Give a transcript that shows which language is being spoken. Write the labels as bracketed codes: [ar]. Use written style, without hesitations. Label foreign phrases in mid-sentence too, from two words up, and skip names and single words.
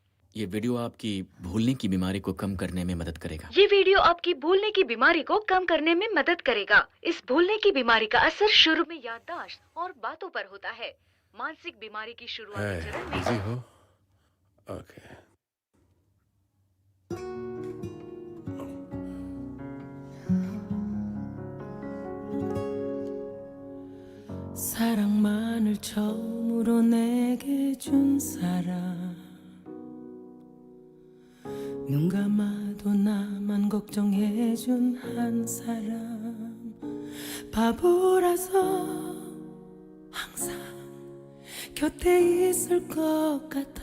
[hi] ये वीडियो आपकी भूलने की बीमारी को कम करने में मदद करेगा। ये वीडियो आपकी भूलने की बीमारी को कम करने में मदद करेगा। इस भूलने की बीमारी का असर शुरू में याददाश्त और बातों पर होता है। मानसिक बीमारी की शुरुआती चरण में बिजी हो? ओके। [ko] 사랑만을 처음으로 내게 준 사람, 눈 감아도 나만 걱정해준 한 사람, 바보라서 항상 곁에 있을 것 같아.